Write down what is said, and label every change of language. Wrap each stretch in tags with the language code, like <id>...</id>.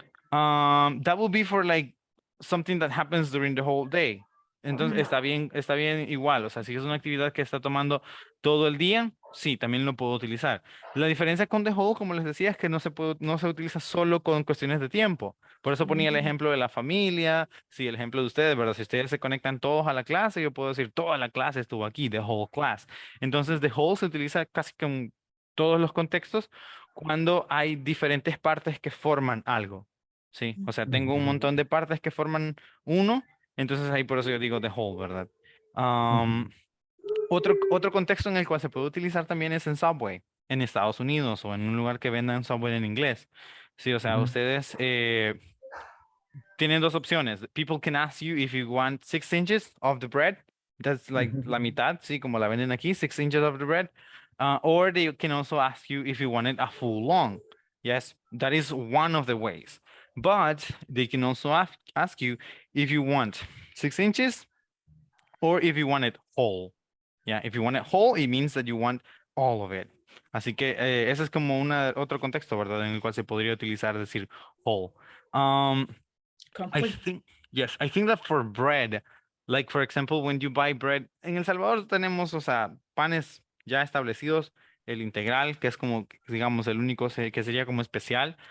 <en>That will be for like something that happens during the whole day.</en> <es>entonces está bien igual. O sea, si es una actividad que está tomando todo el día, sí, también lo puedo utilizar. La diferencia con the whole, como les decía, es que no se utiliza solo con cuestiones de tiempo. Por eso ponía el ejemplo de la familia, sí, el ejemplo de ustedes, ¿verdad? Si ustedes se conectan todos a la clase, yo puedo decir, toda la clase estuvo aquí,</es> <en>the whole class.</en> <es>Entonces, the whole se utiliza casi con todos los contextos cuando hay diferentes partes que forman algo. Sí, o sea, tengo un montón de partes que forman uno, entonces ahí por eso yo digo the whole, ¿verdad? Otro contexto en el cual se puede utilizar también es en Subway, en Estados Unidos o en un lugar que vendan Subway en inglés. Sí, o sea, ustedes tienen dos opciones.</es> <en>People can ask you if you want 6 inches of the bread. That's like</en> <es>la mitad, sí, como la venden aquí,</es> <en>6 inches of the bread. Or they can also ask you if you want it a full long. Yes, that is one of the ways. But they can also ask you if you want 6 inches or if you want it whole. Yeah, if you want it whole, it means that you want all of it.</en> <es>Así que ese es como otro contexto, ¿verdad? En el cual se podría utilizar decir whole.</es> <en>I think, yes, I think that for bread, like for example, when you buy bread,</en> <es>en El Salvador tenemos, o sea, panes ya establecidos, el integral, que es como, digamos, el único que sería como especial.</es>